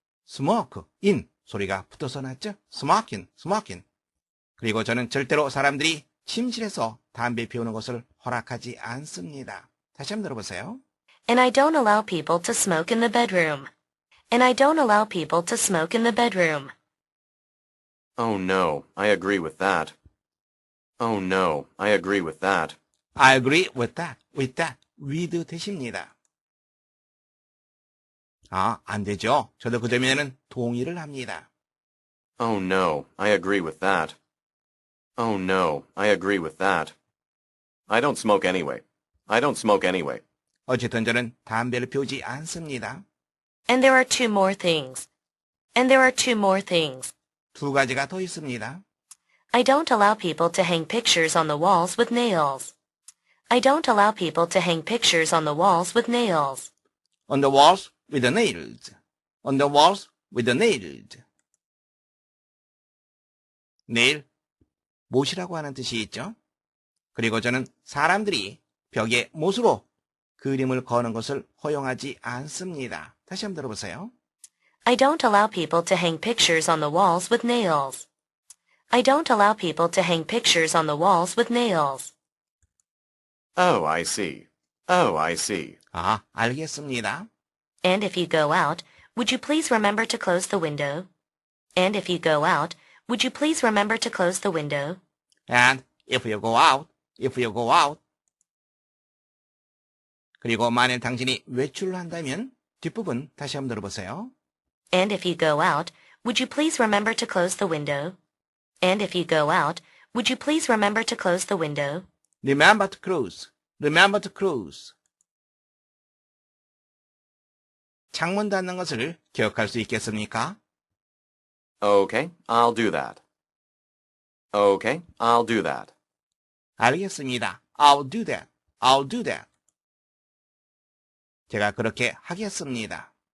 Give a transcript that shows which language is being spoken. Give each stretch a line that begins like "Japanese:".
English: Smoke in
Korean: 소리가 붙어서 났죠.
English: Smoking. Smoking.
Korean: 그리고 저는 절대로 사람들이 침실에서 담배 피우는 것을 허락하지 않습니다. 다시 한번 들어보세요.
English: And I don't allow people to smoke in the bedroom. And I don't allow people to smoke in the bedroom. Oh, no, I agree with that. Oh, no, I agree with that. I agree with that. With that. with 대십니다.
Korean: 아, 안 되죠. 저도 그 점에는 동의를 합니다.
English: Oh, no, I agree with that. Oh, no, I agree with that. I don't smoke anyway. I don't smoke anyway.
Korean: 어쨌든 저는 담배를 피우지 않습니다.
English: And there are two more things. And there are two more things.
Korean: 두 가지가 더 있습니다.
English: I don't allow people to hang pictures on the walls with nails. I don't allow people to hang pictures on the walls with nails. On the walls with the nails. On the walls with the nails.
Korean: nail, 못이라고 하는 뜻이 있죠. 그리고 저는 사람들이 벽에 못으로 그림을 거는 것을 허용하지 않습니다. 다시 한번 들어보세요.
English: I don't allow people to hang pictures on the walls with nails. I don't allow people to hang pictures on the walls with nails. Oh, I see. Oh, I see.
Korean: 아, 알겠습니다.
English: And if you go out, would you please remember to close the window? And if you go out, would you please remember to close the window? And if you go out, if you go out.
Korean: 그리고 만일 당신이 외출을 한다면 뒷부분 다시 한번 들어보세요.
English: And if you go out, would you please remember to close the window? And if you go out, would you please remember to close the window? Remember to close. Remember to close.
Korean: 창문 닫는 것을 기억할 수 있겠습니까?
English: Okay, I'll do that. Okay, I'll do that.
Korean: 알겠습니다.
English: I'll do that. I'll do that.
Korean: 제가 그렇게 하겠습니다.